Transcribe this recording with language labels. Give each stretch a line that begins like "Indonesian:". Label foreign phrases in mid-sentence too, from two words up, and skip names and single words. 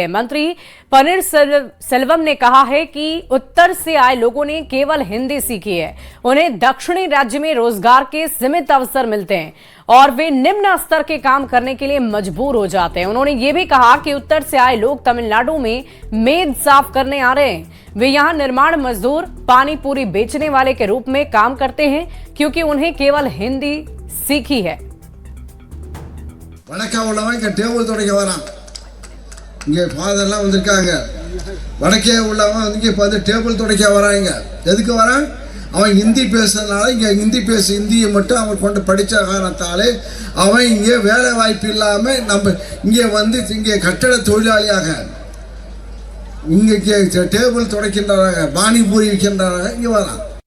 Hindi: मंत्री पनीर सेल्वम ने कहा है कि उत्तर से आए लोगों ने केवल हिंदी सीखी है, उन्हें दक्षिणी राज्य में रोजगार के सीमित अवसर मिलते हैं और वे निम्न स्तर के काम करने के लिए मजबूर हो जाते हैं। उन्होंने ये भी कहा कि उत्तर से आए लोग तमिलनाडु में मेद साफ करने आ रहे हैं। वे यहाँ निर्माण मजदूर, पानी पूरी बेचने वाले के रूप में काम करते हैं क्योंकि उन्हें केवल हिंदी सीखी है।
Tamil: அவன் ஹிந்தி பேசுறதுனால இங்கே ஹிந்தி பேசி ஹிந்தியை மட்டும் அவன் கொண்டு படித்த காரணத்தாலே அவன் இங்கே வேலை வாய்ப்பு இல்லாமல் நம்ம இங்கே வந்து இங்கே கட்டட தொழிலாளியாக இங்கே டேபிள் துடைக்கின்றாங்க, பானிபூரி விற்கின்றாங்க, இங்கே வரான்.